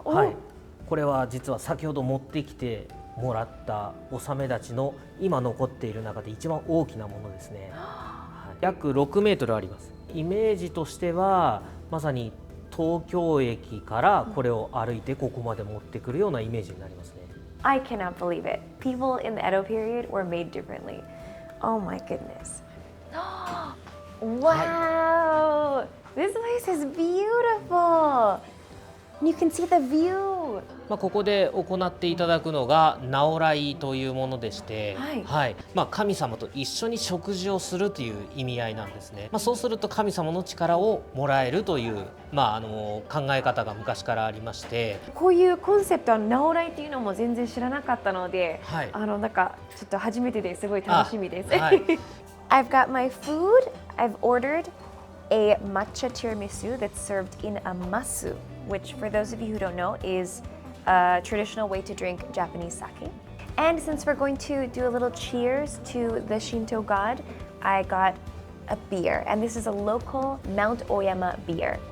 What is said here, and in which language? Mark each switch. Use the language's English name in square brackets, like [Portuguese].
[Japanese] はい、これは実は先ほど持ってきてもらったおさめ立ちの今残っている中で一番大きなものですね。約6メートルあります。イメージとしてはまさに東京駅からこれを歩いてここまで持ってくるようなイメージになりますね。 [English] I cannot believe it. People in the Edo period were made differently. Oh my goodness. Wow! This place is beautiful. You can see the view. [Japanese] ここで行っていただくのがナオライというものでして、神様と一緒に食事をするという意味合いなんですね。そうすると神様の力をもらえるという、考え方が昔からありまして、こういうコンセプトはナオライっていうのも全然知らなかったので、なんかちょっと初めてですごい楽しみです。 [English] I've got my food. I've ordered a matcha tiramisu that's served in a masu, which for those of you who don't know is a traditional way to drink Japanese sake. And since we're going to do a little cheers to the Shinto god, I got a beer, and this is a local Mount Oyama beer.